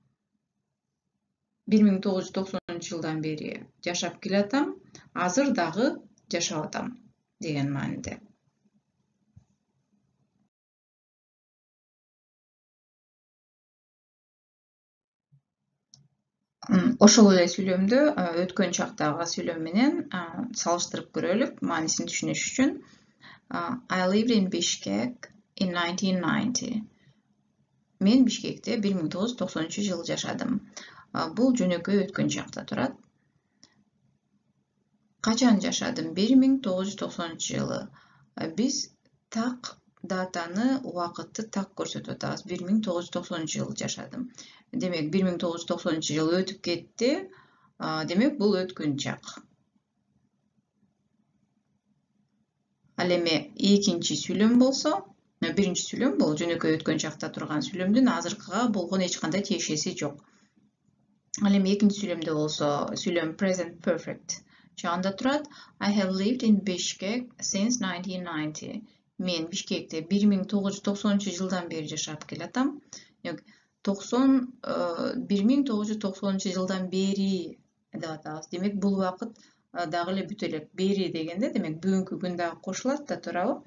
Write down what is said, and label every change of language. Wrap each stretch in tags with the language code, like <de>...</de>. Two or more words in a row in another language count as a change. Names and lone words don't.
<ky>1990 бери жашап келатам, азыр дагы жашап атам деген мааниде. Ошол эле сүйлөмдү өткөн чактагы сүйлөм менен салыштырып көрөлүк, маанисин түшүнүш үчүн.</ky> <en>I lived in Bishkek in 1990.</en> <ky>Мен Бишкекте 1990 жашадым. Бул жөнөкөй өткөн чакта турат. Качан жашадым? 1990 Биз так датаны, убакытты так көрсөтүп атабыз. 1990 жашадым. Демек, 1990 өтүп кетти. Демек, бул өткөн чак. Ал эми экинчи сүйлөм болсо, биринчи сүйлөм бул жөнөкөй өткөн чакта турган сүйлөмдүн азыркыга болгон эч кандай тиешеси жок. Ал эми экинчи сүйлөмдө болсо, сүйлөм</ky> <en>present perfect</en> <ky>чагында турат.</ky> <en>I have lived in Bishkek since 1990.</en> <ky>Мен Бишкекте 1990 бери жашап келатам. 1990 бери деп атабыз. Демек, бул убакыт дагы эле бүтө элек. Бери дегенде, демек, бүгүнкү күн дагы кошулат да, туурабы?</ky>